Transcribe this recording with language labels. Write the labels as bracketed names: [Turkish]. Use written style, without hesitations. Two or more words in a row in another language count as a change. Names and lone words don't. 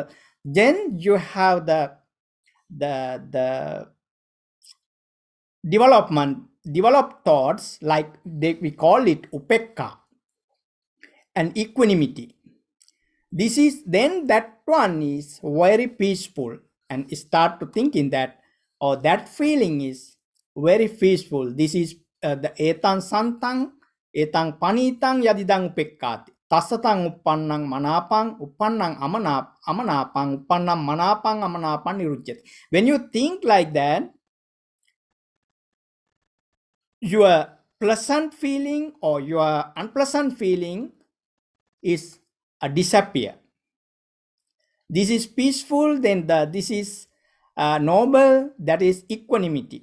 [English] Then you have the developed thoughts, like we call it upekka and equanimity. This is then that one is very peaceful, and start to thinking that, or that feeling is very peaceful. [Pali] This is the etang santang etang panitang yadidang upekkati tasatang uppannang manapang uppannang amanapang uppannam manapang amanapang nirujyati. [English] When you think like that, your pleasant feeling or your unpleasant feeling is disappear. This is peaceful, then this is noble, that is equanimity.